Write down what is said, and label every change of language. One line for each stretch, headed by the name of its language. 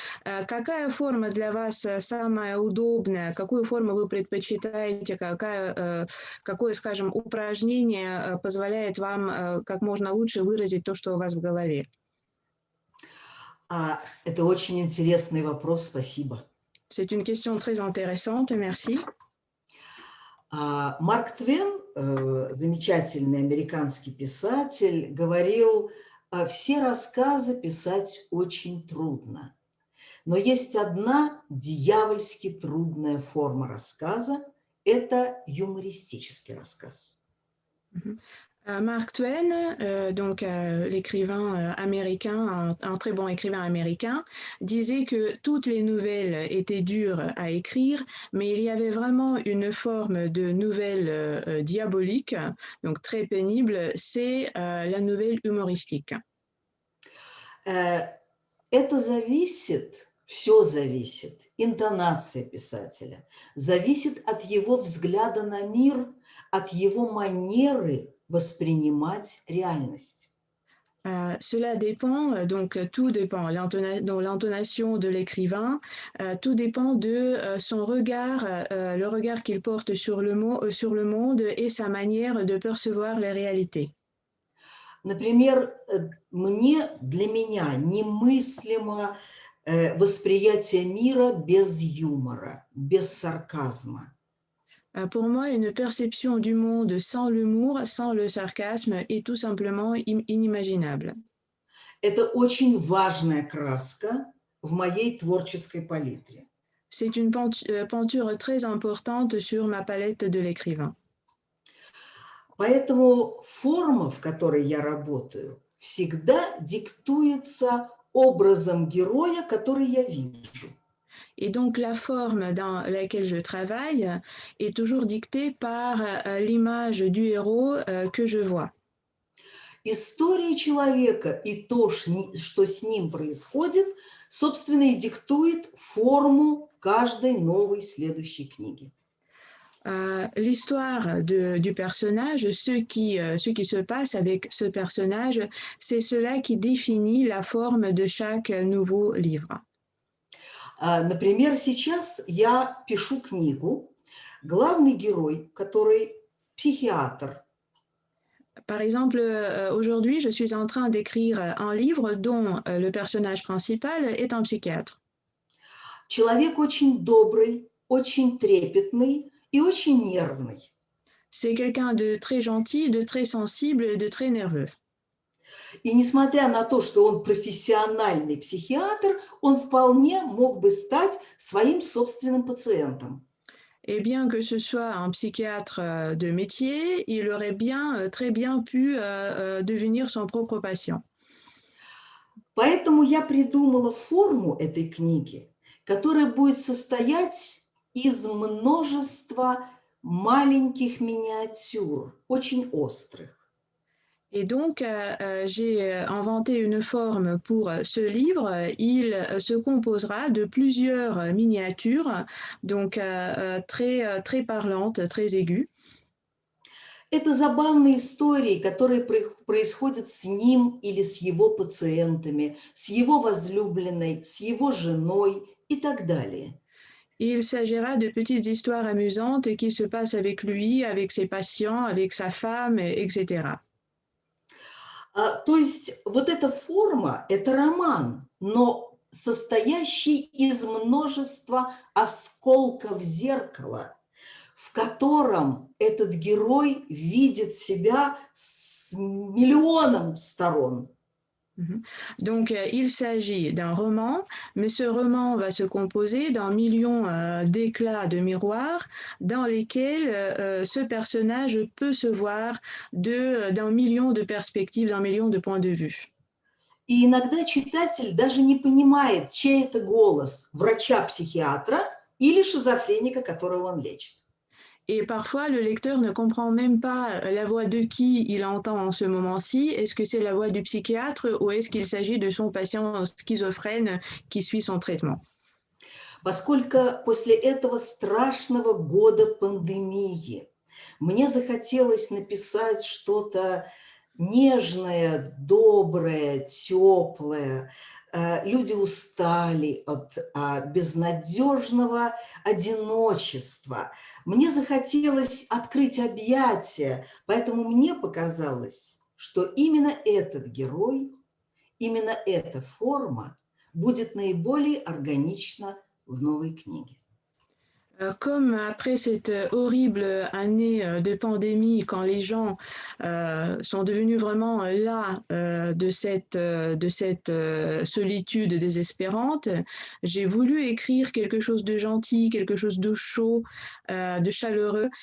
Russian: Какая форма для вас самая удобная, какую форму вы предпочитаете, какое, скажем, упражнение позволяет вам как можно лучше выразить то, что у вас в голове? Это очень интересный вопрос, спасибо.
French: C'est une question très intéressante, merci.
Russian: Марк Твен, замечательный американский писатель, говорил, все рассказы писать очень трудно. Но есть одна дьявольски трудная форма рассказа – это юмористический рассказ.
French: Mark Twain, donc l'écrivain américain, un très bon écrivain américain, disait que toutes les nouvelles étaient dures à écrire, mais il y avait vraiment une forme de nouvelle diabolique, donc très pénible, c'est la nouvelle humoristique.
Russian: Это зависит, все зависит, интонация писателя, зависит от его взгляда на мир, от его манеры воспринимать реальность.
French: Cela dépend, donc tout dépend, l'intonation de l'écrivain, tout dépend de son regard, le regard qu'il porte sur le monde et sa manière de percevoir les réalités.
Russian: Например, для меня немыслимо восприятие мира без юмора, без сарказма.
French: Pour moi, une perception du monde sans l'humour, sans le sarcasme est tout simplement inimaginable.
Russian: Это очень важная краска в моей творческой палитре.
French: C'est une peinture très importante sur ma palette de l'écrivain.
Russian: Поэтому форма, в которой я работаю, всегда диктуется образом героя, который я вижу.
French: Et donc, la forme dans laquelle je travaille est toujours dictée par l'image du héros que je vois.
Russian: История человека и то, что с ним происходит, собственно, и диктует форму каждой новой следующей книги.
French: L'histoire du personnage, ce qui se passe avec ce personnage, c'est cela qui définit la forme de chaque nouveau livre.
Russian: Например, сейчас я пишу книгу, главный герой, который психиатр.
French: Par exemple, aujourd'hui, je suis en train d'écrire un livre dont le personnage principal est un psychiatre.
Russian: Человек очень добрый, очень трепетный и очень нервный.
French: C'est quelqu'un de très gentil, de très sensible et de très nerveux.
Russian: И несмотря на то, что он профессиональный психиатр, он вполне мог бы стать своим собственным пациентом.
French: Et bien que ce soit un psychiatre de métier, il aurait très bien pu devenir son propre patient.
Russian: Поэтому я придумала форму этой книги, которая будет состоять из множества маленьких миниатюр, очень острых.
French: Et donc, j'ai inventé une forme pour ce livre. Il se composera de plusieurs miniatures, donc très parlantes, très aiguës.
Russian: Это забавные истории, которые происходят с ним или с его пациентами, с его возлюбленной, с его женой и так далее.
French: Il s'agira de petites histoires amusantes qui se passent avec lui, avec ses patients, avec sa femme, etc.
Russian: То есть вот эта форма – это роман, но состоящий из множества осколков зеркала, в котором этот герой видит себя с миллионом сторон.
French: Donc, il s'agit d'un roman, mais ce roman va se composer d'un million d'éclats de miroirs dans lesquels ce personnage peut se voir d'un million de perspectives, d'un million de points de vue.
Russian: И иногда читатель даже не понимает, чей это голос – врача-психиатра или шизофреника, которого он лечит.
French: Et parfois, le lecteur ne comprend même pas la voix de qui il entend en ce moment-ci. Est-ce que c'est la voix du psychiatre ou est-ce qu'il s'agit de son patient schizophrène qui suit son traitement?
Russian: Поскольку после этого страшного года пандемии мне захотелось написать что-то нежное, доброе, теплое. Люди устали от безнадежного одиночества. Мне захотелось открыть объятия, поэтому мне показалось, что именно этот герой, именно эта форма будет наиболее органична в новой книге.
French: Comme après cette horrible année de pandémie, quand les gens sont devenus vraiment las de cette solitude désespérante, j'ai voulu écrire quelque chose de gentil, quelque chose de chaud, de chaleureux.